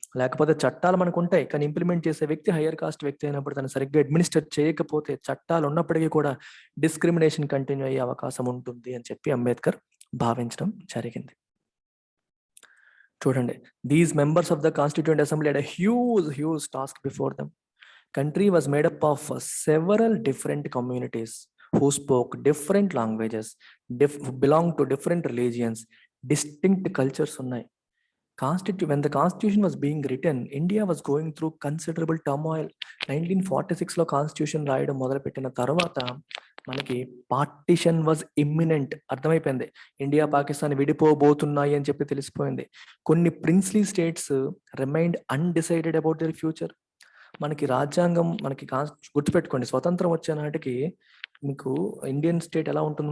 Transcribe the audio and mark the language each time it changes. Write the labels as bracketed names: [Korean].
[Telugu] లేకపోతే చట్టాలు మనకు ఉంటాయి, కానీ ఇంప్లిమెంట్ చేసే వ్యక్తి హయ్యర్ కాస్ట్ వ్యక్తి అయినప్పుడు తను సరిగ్గా అడ్మినిస్ట్రేట్ చేయకపోతే చట్టాలు ఉన్నప్పటికీ కూడా డిస్క్రిమినేషన్ కంటిన్యూ అయ్యే అవకాశం ఉంటుంది అని చెప్పి అంబేద్కర్ భావించడం జరిగింది. [English] చూడండి, these members of the constituent assembly had a huge task before them. Country was made up of several different communities who spoke different languages, belonged to different religions, distinct cultures ఉన్నాయి. When the constitution was being written, India was going through considerable turmoil. [Telugu] 1946లో constitution రాయడం మొదలుపెట్టిన తర్వాత మనకి [English] Partition was imminent. [Telugu] అర్థమైపోయింది, India Pakistan విడిపోబోతున్నాయి అని చెప్పి తెలిసిపోయింది. [English] కొన్ని princely states remained undecided about their future. [Telugu] మనకి రాజ్యాంగం, మనకి గుర్తుపెట్టుకోండి, స్వతంత్రం వచ్చే నాటికి మీకు ఇండియన్ స్టేట్ ఎలా ఉంటుంది?